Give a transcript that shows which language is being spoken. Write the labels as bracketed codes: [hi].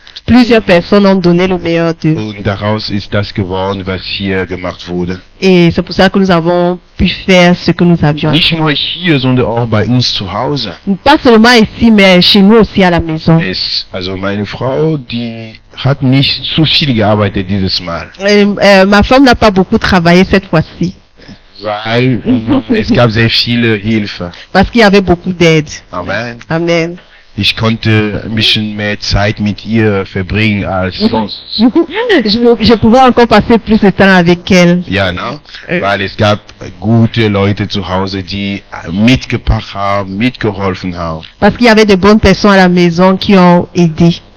[fr] Plusieurs personnes ont donné le meilleur d'eux. [de] und daraus ist das geworden, was hier gemacht wurde. [fr] Et c'est pour ça que nous avons pu faire ce que nous avions. [de] Nicht nur hier, sondern auch bei uns zu Hause. [fr] Pas seulement ici, mais chez nous aussi à la maison. [de] Also meine Frau, die hat nicht zu viel gearbeitet dieses Mal. [fr] Ma femme n'a pas beaucoup travaillé cette fois-ci. [de] Weil es gab sehr viele Hilfe. [fr] Parce qu'il y avait beaucoup d'aide. Amen. Amen. [de] Ich konnte ein bisschen mehr Zeit mit ihr verbringen als sonst. [fr] Je pouvais encore passer plus de temps avec elle. [de] Ja, ne? Weil es gab gute Leute zu Hause, die mitgebracht haben, mitgeholfen haben. [fr] Parce qu'il y avait de bonnes personnes à la maison qui ont aidé.